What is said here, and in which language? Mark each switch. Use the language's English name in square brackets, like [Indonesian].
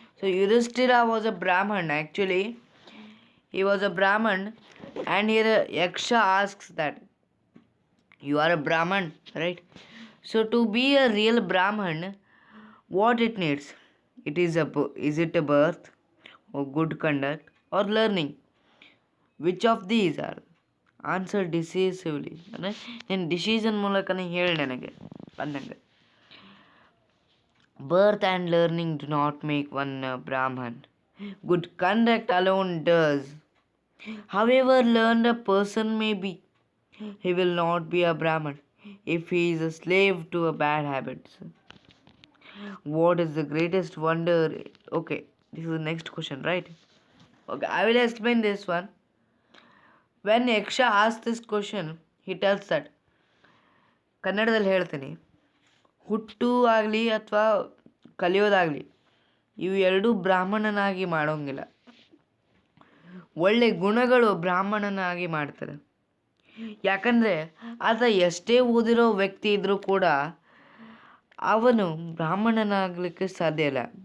[English] So Yudhishthira was a Brahman. Actually, he was a Brahman, and here Yaksha asks that you are a Brahman, right? So to be a real Brahman, what it needs? Is it a birth, or good conduct, or learning? Which of these are? Answer decisively, [Kannada] ಅಂದರೆ ನೀನು decision ಮೂಲಕನೇ ಹೇಳಿ ನನಗೆ ಅಂದಂಗೆ. [English] Birth and learning do not make one Brahman. Good conduct alone does. However learned a person may be, he will not be a Brahman if he is a slave to a bad habits. What is the greatest wonder? Okay, this is the next question, right? Okay, I will explain this one. When Yaksha asks this question, he tells that, [Kannada] ಕನ್ನಡದಲ್ಲಿ ಹೇಳ್ತೀನಿ, ಹುಟ್ಟು ಆಗಲಿ ಅಥವಾ ಕಲಿಯೋದಾಗಲಿ ಇವು ಎರಡೂ ಬ್ರಾಹ್ಮಣನಾಗಿ ಮಾಡೋಂಗಿಲ್ಲ. ಒಳ್ಳೆ ಗುಣಗಳು ಬ್ರಾಹ್ಮಣನಾಗಿ ಮಾಡ್ತಾರೆ. ಯಾಕಂದರೆ ಆತ ಎಷ್ಟೇ ಓದಿರೋ ವ್ಯಕ್ತಿ ಇದ್ದರೂ ಕೂಡ ಅವನು ಬ್ರಾಹ್ಮಣನಾಗಲಿಕ್ಕೆ ಸಾಧ್ಯ ಇಲ್ಲ.